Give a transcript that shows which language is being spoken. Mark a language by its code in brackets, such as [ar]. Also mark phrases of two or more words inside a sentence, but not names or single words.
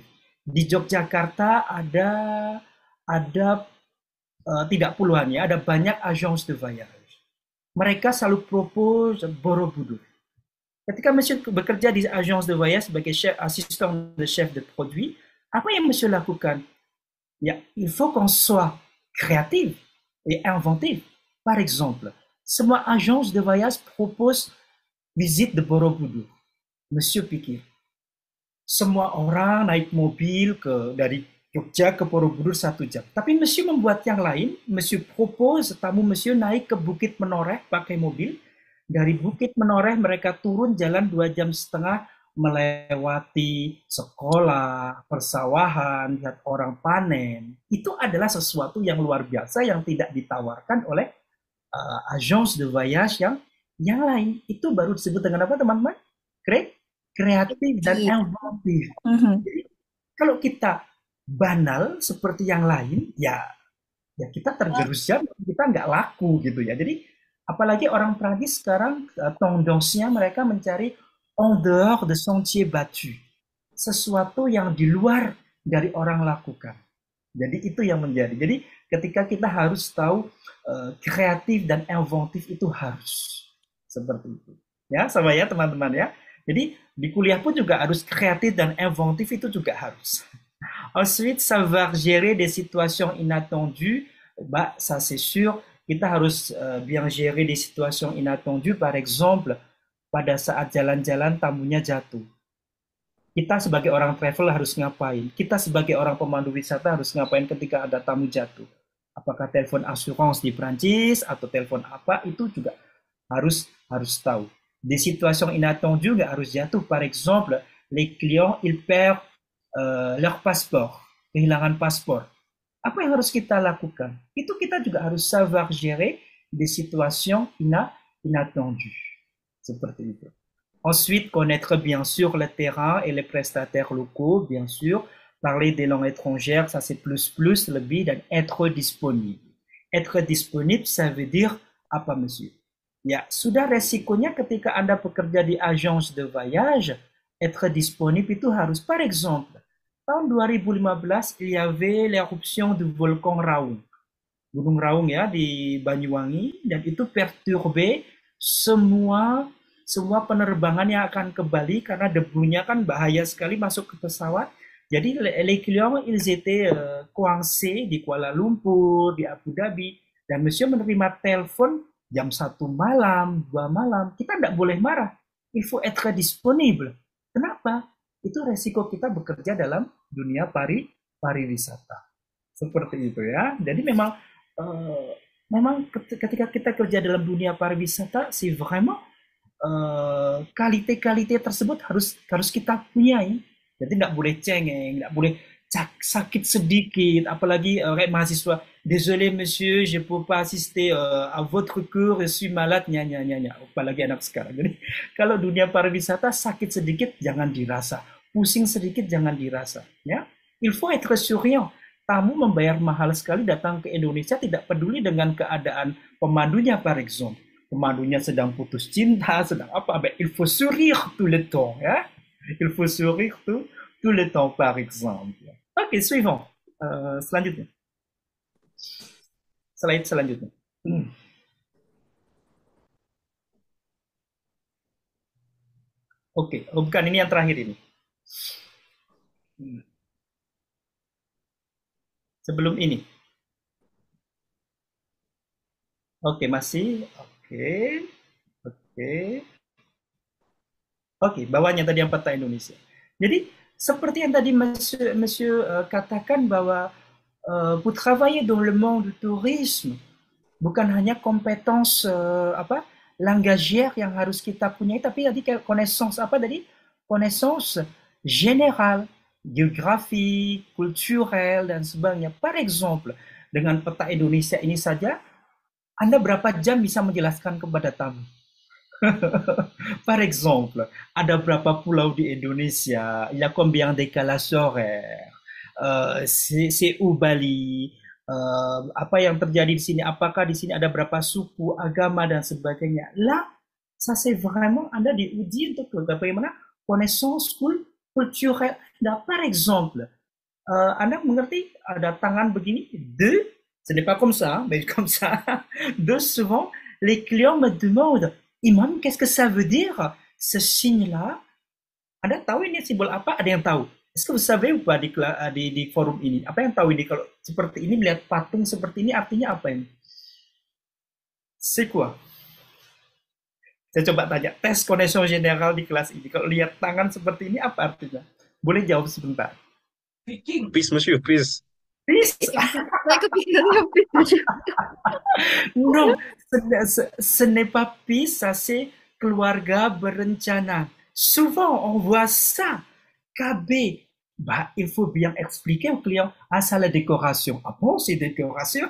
[id] Di Yogyakarta ada tidak puluhan ya, ada banyak [fr] agence de voyage. [id] Mereka selalu propose Borobudur. Ketika Monsieur bekerja di [fr] agence de voyage [id] sebagai [fr] assistant de chef de produit, [id] apa yang Monsieur lakukan? Ya, [fr] il faut qu'on soit créatif et inventif. Par exemple, semua agence de voyage propose visite de Borobudur. [id] Monsieur pikir, semua orang naik mobil dari Jogja ke Borobudur 1 jam. Tapi Monsieur membuat yang lain, Monsieur propose tamu Monsieur naik ke Bukit Menoreh pakai mobil. Dari Bukit Menoreh mereka turun jalan 2,5 jam melewati sekolah, persawahan, lihat orang panen. Itu adalah sesuatu yang luar biasa yang tidak ditawarkan oleh [fr] agence de voyage [id] yang lain. Itu baru disebut dengan apa, teman-teman? Kreatif dan inventif. Jadi, kalau kita banal seperti yang lain, ya kita tergerus jam, kita nggak laku gitu ya. Jadi apalagi orang Prancis sekarang tendance-nya mereka mencari [fr] en dehors de sentier battu, [id] sesuatu yang di luar dari orang lakukan. Jadi itu yang menjadi. Jadi ketika kita harus tahu kreatif dan inventif itu harus seperti itu. Ya, sama ya teman-teman ya. Jadi di kuliah pun juga harus kreatif dan inventif itu juga harus. [fr] Ensuite, savoir gérer des situations inattendues, bah, ça c'est sûr, [id] kita harus [fr] bien gérer des situations inattendues. Par exemple, [id] pada saat jalan-jalan tamunya jatuh. Kita sebagai orang travel harus ngapain? Kita sebagai orang pemandu wisata harus ngapain ketika ada tamu jatuh? Apakah telepon asuransi di Prancis atau telepon apa? Itu juga harus tahu. [fr] Des situations inattendues [id] nggak harus jatuh. [fr] Par exemple, les clients ils perdent leur passeport, [id] kehilangan paspor. Apa yang harus kita lakukan? Itu kita juga harus [fr] savoir gérer des situations inattendues. [id] Seperti itu. [fr] Ensuite, connaître bien sûr le terrain et les prestataires locaux, bien sûr. Parler des langues étrangères, ça c'est plus [id] lebih, dan [fr] être disponible. Être disponible, ça veut dire apa, monsieur? [id] Ya, sudah resikonya ketika Anda bekerja di [fr] agence de voyage, être disponible [id] itu harus. [fr] Par exemple, tahun 2015, il y avait l'éruption du volcan Raung. [id] Gunung Raung ya, di Banyuwangi, dan itu perturbe semua penerbangan yang akan ke Bali karena debunya kan bahaya sekali masuk ke pesawat. Jadi [fr] les clients ils étaient coincés [id] di Kuala Lumpur, di Abu Dhabi, dan Monsieur menerima telepon jam 1 malam, 2 malam. Kita tidak boleh marah. [fr] Il faut être disponible. [id] Kenapa? Itu resiko kita bekerja dalam dunia pariwisata. Seperti itu ya. Jadi memang ketika kita kerja dalam dunia pariwisata, [fr] si vraiment kalite [id] tersebut harus kita punyai. Jadi nggak boleh cengeng, nggak boleh sakit sedikit, apalagi kayak mahasiswa, [fr] désolé monsieur, je peux pas assister à votre cours, je suis malade, [id] nya. Apalagi anak sekarang. Jadi kalau dunia pariwisata sakit sedikit jangan dirasa, pusing sedikit jangan dirasa, ya. [fr] Il faut être souriant. [id] Tamu membayar mahal sekali datang ke Indonesia, tidak peduli dengan keadaan pemandunya, [fr] par exemple. [id] Pemandunya sedang putus cinta, sedang apa, [fr] il faut sourire tout le temps, ya. Il faut sourire tout le temps, par exemple. Ok, suivant. [id] Selanjutnya. Slide selanjutnya. Oke, oh, bukan ini yang terakhir ini. Sebelum ini. Oke, masih. Oke. Oke. Oke, bawahnya tadi yang peta Indonesia. Jadi, seperti yang tadi Monsieur katakan bahwa [fr] pour travailler dans le monde du tourisme, [id] bukan hanya [fr] kompetens langagière [id] yang harus kita punyai, tapi tadi connaissance apa tadi? [fr] Connaissance générale, géographie, culturelle, [id] dan sebagainya. [fr] Par exemple, [id] dengan peta Indonesia ini saja, Anda berapa jam bisa menjelaskan kepada tamu? [fr] Par exemple, [id] ada berapa pulau di Indonesia? [fr] Il y a combien d'écalages horaires? C'est où Bali? [id] Apa yang terjadi di sini? Apakah di sini ada berapa suku, agama, dan sebagainya? [fr] Là, ça c'est vraiment [id] Anda diuji untuk bagaimana [fr] connaissance culturelle. Nah, par exemple, [id] Anda mengerti ada tangan begini? [fr] De, ce n'est pas comme ça, mais comme ça. De, souvent, les clients me demandent, Imam, qu'est-ce que ça veut dire ce signe-là? [id] Anda tahu ini simbol apa? Ada yang tahu? [fr] Est-ce que vous savez ou pas [id] di forum ini? Apa yang tahu ini kalau seperti ini melihat patung seperti ini artinya apa ini? [fr] C'est quoi? [id] Saya coba tanya [fr] tes connaissance générale [id] di kelas ini. Kalau lihat tangan seperti ini apa artinya? Boleh jawab sebentar. [en] Peace, monsieur, peace. Peace? [id] Saya kepikirannya peace. [fr] Non, ce n'est pas peace, ça c'est [id] keluarga berencana. [fr] Souvent, on voit ça. KB, bah, il faut bien expliquer au client, ah, ça la décoration. Ah bon, c'est décoration?